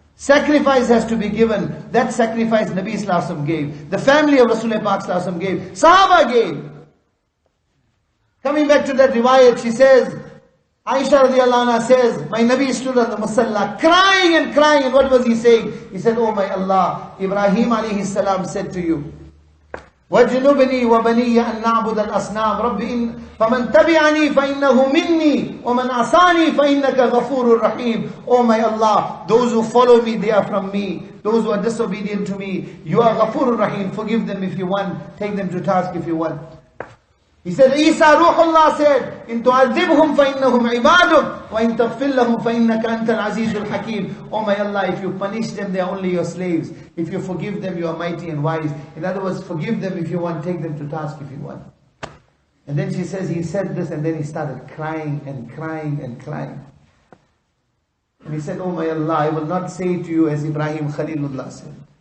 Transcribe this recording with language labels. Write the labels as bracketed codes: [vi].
[en] Sacrifice has to be given. That sacrifice Nabi Sallallahu Alaihi Wasallam gave. The family of Rasulullah Pak Sallallahu Alaihi Wasallam gave. Sahaba gave. Coming back to that riwayat, she says, Aisha radiallahu anha says, my Nabi stood on the Musalla crying and crying. And what was he saying? He said, oh my Allah, Ibrahim alayhi salam said to you, [ar] وَجْنُبْنِي وَبَنِيَّ أَن نَعْبُدَ الْأَصْنَامِ رَبِّ إِن فَمَنْ تَبِعَنِي فَإِنَّهُ مِنِّي وَمَنْ عَصَانِي فَإِنَّكَ غَفُورٌ رَحِيمٌ. [en] Oh my Allah, those who follow me, they are from me. Those who are disobedient to me, you are Ghafurur Rahim. Forgive them if you want. Take them to task if you want. He said, Isa Ruhullah said, [ar] إِن تُعَذِّبْهُمْ فَإِنَّهُمْ عِبَادُكَ وَإِن تَغْفِرْ لَهُمْ فَإِنَّكَ أَنْتَ الْعَزِيزُ الْحَكِيمُ. [en] Oh my Allah, if you punish them, they are only your slaves. If you forgive them, you are mighty and wise. In other words, forgive them if you want, take them to task if you want. And then she says, he said this and then he started crying and crying and crying. And he said, oh my Allah, I will not say to you as Ibrahim Khalilullah said.